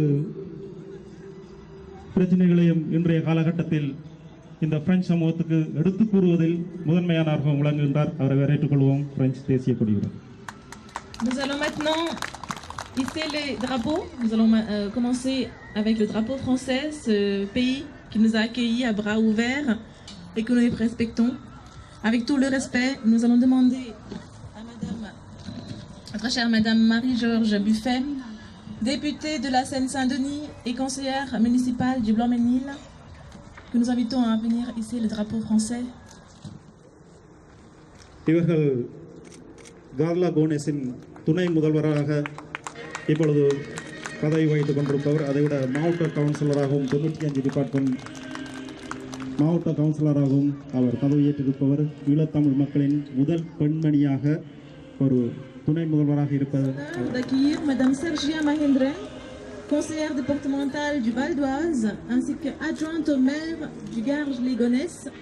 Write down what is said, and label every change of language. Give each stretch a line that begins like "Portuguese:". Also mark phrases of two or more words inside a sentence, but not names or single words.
Tamil: பிரச்சனைகளையும் இன்றைய காலகட்டத்தில் இந்த பிரெஞ்சு சமூகத்துக்கு எடுத்துக் கூறுவதில் முதன்மையானவர்கள் விளங்குகின்றார். அவரை வரவேற்றுக் கொள்வோம். பிரெஞ்சு தேசிய கொடியுடன்.
French: Nous allons maintenant hisser les drapeaux. Nous allons commencer avec le drapeau français, ce pays qui nous a accueillis à bras ouverts et que nous respectons. Avec tout le respect, nous allons demander à très chère Madame Marie-Georges Buffet, députée de la Seine-Saint-Denis et conseillère municipale du Blanc-Ménil, que nous invitons à venir hisser le drapeau français.
Tamil: இவர்கள் கார்லா கோனேஸின் துணை முதல்வராக இப்பொழுது பதவி வகித்துக் கொண்டிருப்பவர். அதைவிட மாவட்ட கவுன்சிலராகவும் 95 டிபார்ட்மெண்ட் மாவட்ட கவுன்சிலராகவும் அவர் பதவியேற்றிருப்பவர். ஈழத்தமிழ் மக்களின் முதல் பெண்மணியாக ஒரு துணை முதல்வராக இருப்பது.
French: D'accueillir Madame Sergia Mahendren, conseillère départementale du Val d'Oise, ainsi que adjointe au maire du Garges-les-Gonesse.